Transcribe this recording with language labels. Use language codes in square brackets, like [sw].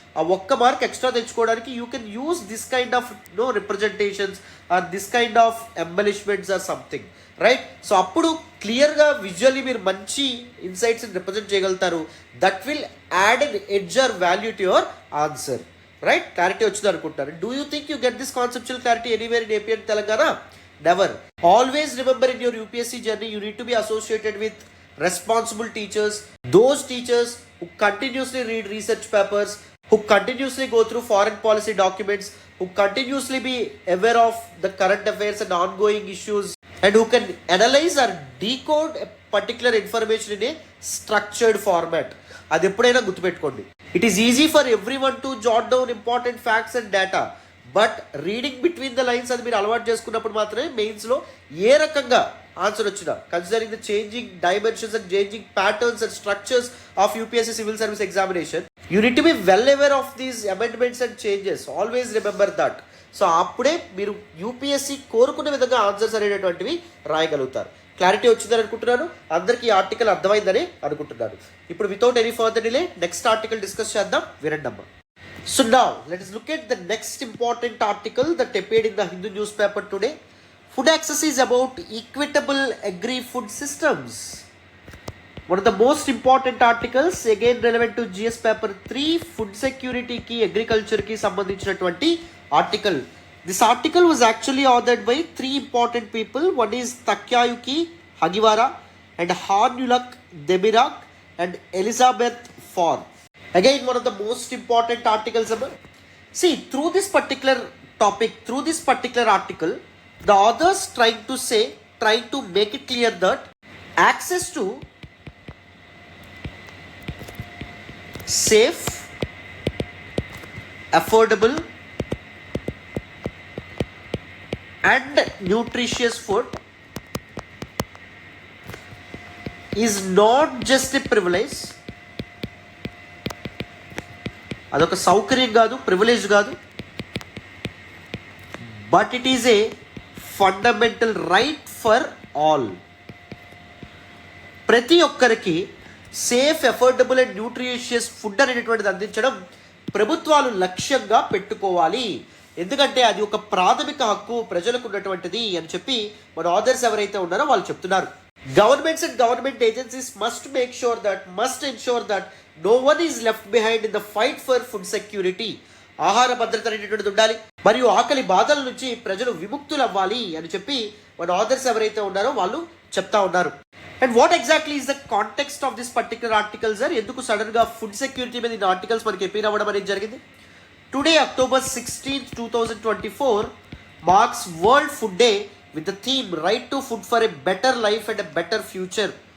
[te] ఆ 1 mark extra తెచ్చుకోవడానికి [en] You can use this kind of representations or this kind of embellishments or something, right? [te] So అప్పుడు క్లియర్గా visually మీరు మంచి ఇన్సైట్స్ని రిప్రజెంట్ చేయగలుగుతారు. [en] That will add an edge or value to your answer, right? [te] Clarity వచ్చింది అనుకుంటారు. [en] Do you think you get this conceptual clarity anywhere in AP and Telangana? Never. Always remember in your UPSC journey, you need to be associated with responsible teachers, those teachers who continuously read research papers, who continuously go through foreign policy documents, who continuously be aware of the current affairs and ongoing issues, and who can analyze or decode a particular information in a structured format. [te] అది ఎప్పుడైనా గుర్తుపెట్టుకోండి. [en] It is easy for everyone to jot down important facts and data, but reading between the lines [te] అది మీరు అలవాటు చేసుకున్నప్పుడు మాత్రమే మెయిన్స్లో ఏ రకంగా ఆన్సర్ వచ్చినా, [en] Considering the changing dimensions and changing patterns and structures of UPSC civil service examination, you need to be well aware of these amendments and changes. Always remember that. [te] So అప్పుడే మీరు యూపీఎస్సీ కోరుకునే విధంగా answers అనేటటువంటివి రాయగలుగుతారు. Clarity వచ్చిందని అనుకుంటున్నాను. అందరికీ ఈ article అర్థమైందని అనుకుంటున్నాను. ఇప్పుడు [en] without any further delay [te] next article discuss చేద్దాం, వినండమ్మా. [en] So now, let us look at the next important article that appeared in the Hindu newspaper today. Food access is about equitable agri-food systems. One of the most important articles, again relevant to GS paper 3, food security [te] ki agriculture ki sambandhinchinatuvanti [en] article. This article was actually authored by 3 important people. One is Takyayuki Hagiwara and Harnulak Demirak and Elizabeth Fawn. Again, one of the most important articles. See, through this particular topic, through this particular article, the authors trying to make it clear that access to safe, affordable and nutritious food is not just a privilege. [te] అదొక సౌకర్యం కాదు, privilege కాదు, [en] But it is a fundamental right for all. [te] ప్రతి ఒక్కరికి safe, affordable and nutritious food అనేటువంటిది అందించడం ప్రభుత్వాలు లక్ష్యంగా పెట్టుకోవాలి. ఎందుకంటే అది ఒక ప్రాథమిక హక్కు ప్రజలకు ఉన్నటువంటిది అని చెప్పి మన ఆథర్స్ ఎవరైతే ఉన్నారో వాళ్ళు చెప్తున్నారు. [en] Governments and government agencies must ensure that no one is left behind in the fight for food security. [te] ఆహార భద్రత అనేటువంటిది ఉండాలి, మరియు ఆకలి బాధల నుంచి ప్రజలు విముక్తులు అవ్వాలి అని చెప్పి మన ఆథర్స్ ఎవరైతే ఉన్నారో వాళ్ళు చెప్తా ఉన్నారు. [en] And what exactly is the context of this particular article sir? [te] ఎందుకు సడన్ గా ఫుడ్ సెక్యూరిటీ మీద ఈ ఆర్టికల్స్ మనకి ఎపీర్ అవ్వడం అనేది జరిగింది? [en] Today October 16th, 2024 marks world food day with the theme right to food for a better life and a better future.